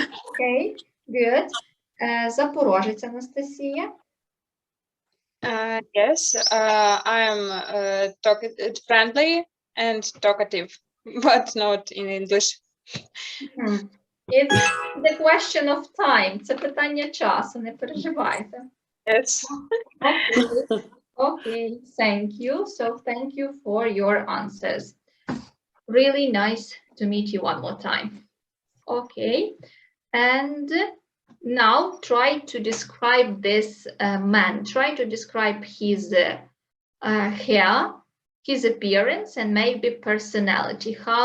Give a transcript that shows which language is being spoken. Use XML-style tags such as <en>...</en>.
<en>Okay, good. Запорожець Анастасія. Yes, I am friendly and talkative, but not in English. It's the question of time.</en> <uk>Це питання часу, не переживайте.</uk> <en>Yes. Okay, thank you. So thank you for your answers. Really nice to meet you one more time. Okay, and now try to describe this man. Try to describe his hair, his appearance, and maybe personality.</en>